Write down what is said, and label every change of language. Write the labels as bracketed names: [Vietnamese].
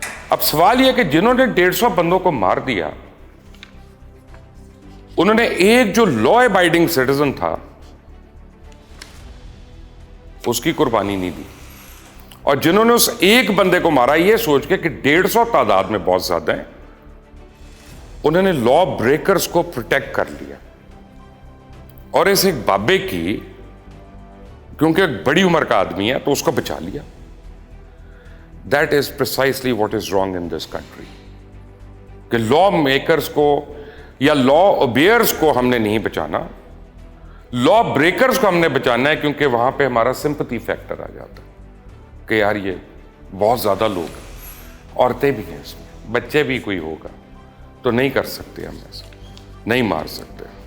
[Urdu] اب سوال یہ کہ جنہوں نے 150 بندوں کو مار دیا, انہوں نے ایک جو لا ابائڈنگ سٹیزن تھا اس کی قربانی نہیں دی, اور جنہوں نے اس ایک بندے کو مارا یہ سوچ کے کہ 150 تعداد میں بہت زیادہ ہیں, انہوں نے لا بریکرز کو پروٹیکٹ کر لیا. اور اس ایک بابے کی, کیونکہ ایک بڑی عمر کا آدمی ہے تو اس کو بچا لیا. [English] That is precisely what is wrong in this country. [Urdu] کہ لا میکرز کو یا لا اوبیئرز کو ہم نے نہیں بچانا, لا بریکرز کو ہم نے بچانا ہے, کیونکہ وہاں پہ ہمارا سمپتھی فیکٹر آ جاتا ہے کہ یار یہ بہت زیادہ لوگ ہیں, عورتیں بھی ہیں اس میں, بچے بھی کوئی ہوگا, تو نہیں کر سکتے, ہم ایسا نہیں مار سکتے.